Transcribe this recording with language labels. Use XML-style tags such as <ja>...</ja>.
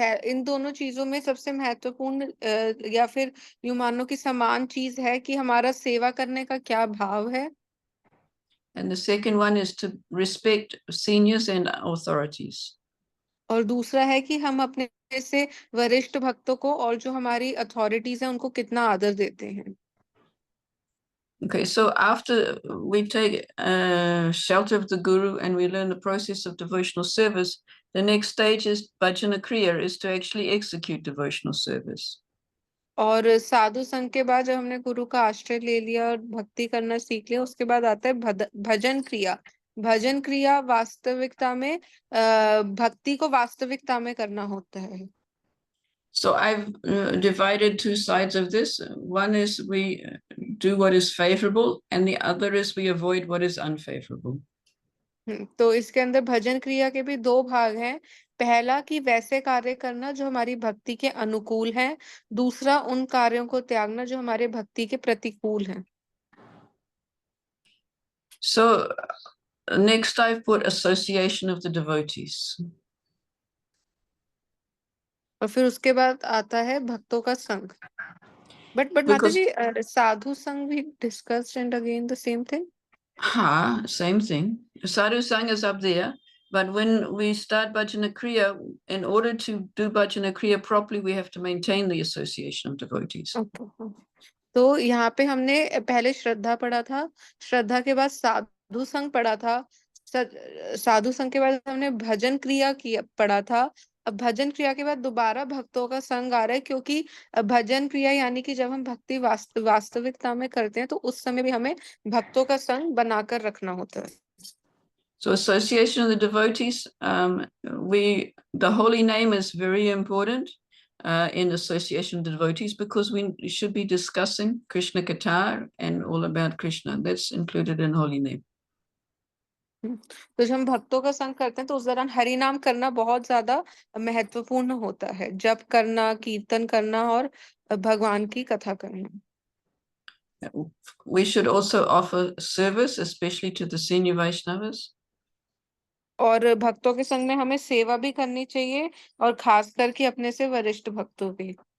<hi>इन दोनों चीजों में सबसे महत्वपूर्ण या फिर यूं मानो कि समान चीज है कि हमारा सेवा करने का क्या भाव है।</hi> <en>And the second one is to respect seniors and authorities.</en> <hi>और दूसरा है कि हम अपने से वरिष्ठ भक्तों को और जो हमारी अथॉरिटीज हैं उनको कितना आदर देते हैं।</hi> <en>Okay, so after we take shelter of the guru and we learn the process of devotional service, the next stage is bhajana kriya, is to actually execute devotional service.</en> <hi>और साधु संघ के बाद जब हमने गुरु का आश्रय ले लिया और भक्ति करना सीख लिया, उसके बाद आता है भजन क्रिया। भजन क्रिया वास्तविकता में भक्ति को वास्तविकता में करना होता है।</hi> <en>So I've divided two sides of this. One is we do what is favorable, and the other is we avoid what is unfavorable.</en> <hi>तो इसके अंदर भजन क्रिया के भी दो भाग हैं। पहला कि वैसे कार्य करना जो हमारी भक्ति के अनुकूल हैं, दूसरा उन कार्यों को त्यागना जो हमारे भक्ति के प्रतिकूल हैं।</hi> <en>So next I've put association of the devotees.</en> <hi>और फिर उसके बाद आता है भक्तों का संग।</hi> <en>but माता Because</en> <hi>जी साधु संग भी</hi> <en>Discussed and again the same thing. same thing. Sadhu Sang is up there, but when we start Bhajana Kriya, in order to do Bhajana Kriya properly, we have to maintain the association of devotees. Okay.</en> <hi>तो यहाँ पे हमने पहले श्रद्धा पढ़ा था, श्रद्धा के बाद साधु संग पढ़ा था, साधु संग के बाद हमने भजन क्रिया किया पढ़ा था। अब भजन क्रिया के बाद दोबारा भक्तों का संग आ रहा है, क्योंकि भजन क्रिया यानी कि जब हम भक्ति वास्तविकता में करते हैं तो उस समय भी हमें भक्तों का संग बनाकर रखना होता है।</hi> <en>So association of the devotees, the holy name is very important in association of the devotees, because we should be discussing Krishna Katha and all about Krishna. That's included in holy name.</en> <hi>तो जब हम भक्तों का संग करते हैं तो उस दौरान हरि नाम करना बहुत ज्यादा महत्वपूर्ण होता है, जप करना, कीर्तन करना और भगवान की कथा करना।</hi> <en>We should also offer service, especially to the senior Vaishnavas.</en> <hi>और भक्तों के संग में हमें सेवा भी करनी चाहिए, और खास करके अपने से वरिष्ठ भक्तों की,</hi>